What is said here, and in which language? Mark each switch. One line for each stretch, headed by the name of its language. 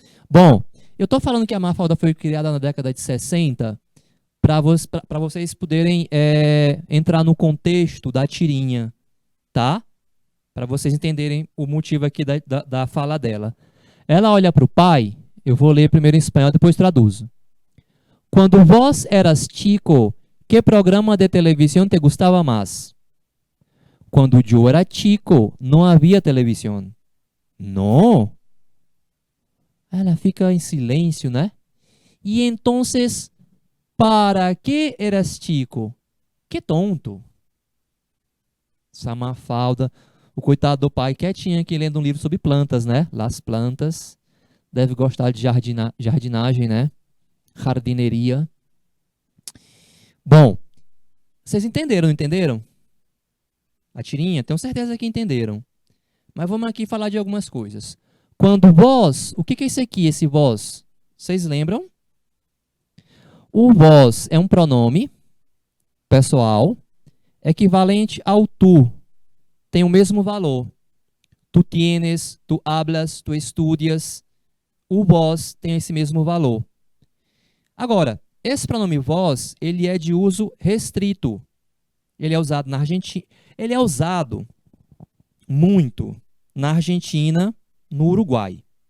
Portuguese: Bom, eu estou falando que a Mafalda foi criada na década de 60 para vocês poderem entrar no contexto da tirinha, tá? Para vocês entenderem o motivo aqui da fala dela. Ela olha para o pai, eu vou ler primeiro em espanhol, depois traduzo.
Spanish: Quando vos eras chico, ¿qué programa de televisión te gustaba más? Cuando yo era chico, no había televisión. No.
Portuguese: Ela fica em silêncio,
Spanish: né? E entonces, ¿para qué eras chico? Que tonto.
Portuguese: Essa Mafalda, o coitado do pai quietinho aqui lendo um livro sobre plantas, né?
Spanish: Las plantas.
Portuguese: Deve gostar de jardinagem, né? Jardineria. Bom, vocês entenderam, não entenderam? A tirinha? Tenho certeza que entenderam. Mas vamos aqui falar de algumas coisas. Quando vós, o que é isso aqui, esse vós? Vocês lembram? O vós é um pronome pessoal equivalente ao tu. Tem o mesmo valor.
Spanish: Tu tienes, tu hablas, tu estudias.
Portuguese: O vós tem esse mesmo valor. Agora, esse pronome vós, ele é de uso restrito. Ele é usado na Argentina. Ele é usado muito na Argentina, no Uruguai.